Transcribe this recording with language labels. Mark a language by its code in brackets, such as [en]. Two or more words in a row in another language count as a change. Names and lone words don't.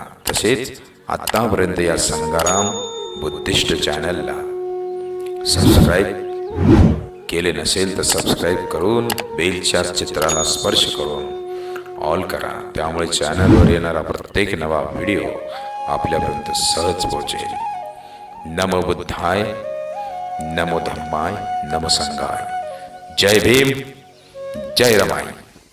[mr] तसेच आतापर्यंत या संग्राम [en] Buddhist channel [mr] सबस्क्राईब केले नसेल तर सबस्क्राईब करून बेलच्या चित्राला स्पर्श करून ऑल करा। त्यामुळे चॅनलवर येणारा प्रत्येक नवा व्हिडिओ आपल्यापर्यंत सहज पोहोचेल। [pi] नमो बुद्धाय, नमो धम्माय, नमो संघाय। [mr] जय भीम, जय रमाई।